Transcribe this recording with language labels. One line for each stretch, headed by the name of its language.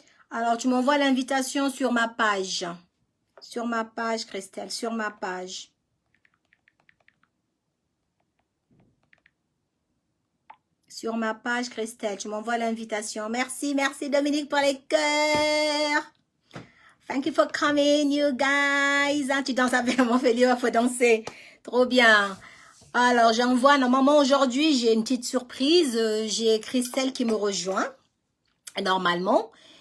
French: Alors, tu m'envoies l'invitation sur ma page. Sur ma page, Christelle, sur ma page. Sur ma page, Christelle, tu m'envoies l'invitation. Merci Dominique pour les cœurs.
English: Thank you for coming, you guys.
French: Tu danses avec mon Félix, il faut danser. Trop bien. Alors, j'envoie, normalement aujourd'hui, j'ai une petite surprise. J'ai Christelle qui me rejoint, normalement.